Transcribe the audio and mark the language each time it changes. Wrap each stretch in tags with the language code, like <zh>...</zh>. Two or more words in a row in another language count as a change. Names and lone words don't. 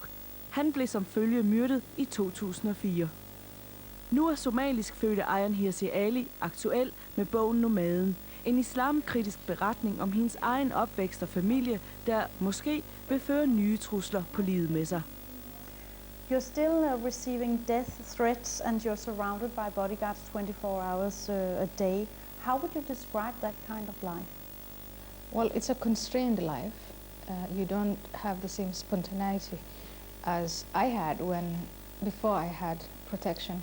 <da>Han blev som følge myrdet i 2004. Nu er somalisk fødte Ayaan Hirsi aktuel med bogen Nomaden. En islamkritisk beretning om hendes egen opvækst og familie, der måske vil føre nye trusler på livet med sig.</da> <en>You're still receiving death threats and you're surrounded by bodyguards 24 hours a day. How would you describe that kind of life? Well, it's a constrained life. You don't have the same spontaneity as I had before I had protection.</en>